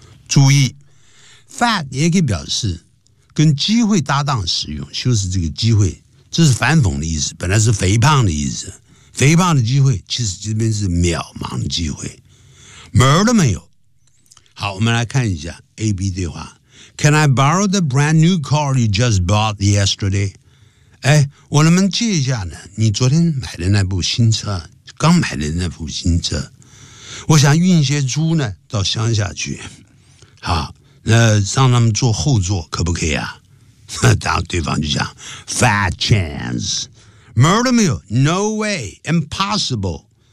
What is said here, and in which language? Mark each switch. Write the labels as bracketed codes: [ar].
[zh] 注意 fat 也可以表示跟机会搭档使用，修饰这个机会，这是反讽的意思，本来是肥胖的意思，肥胖的机会其实这边是渺茫的机会，门儿都没有。好，我们来看一下 AB 对话。 [en] Can I borrow the brand new car you just bought yesterday? [zh] 哎，我能不能借一下呢？你昨天买的那部新车，刚买的那部新车，我想运一些猪呢，到乡下去。好，那让他们坐后座，可不可以啊？然后对方就讲 [en] ，Fat chance, murder me, no way, impossible.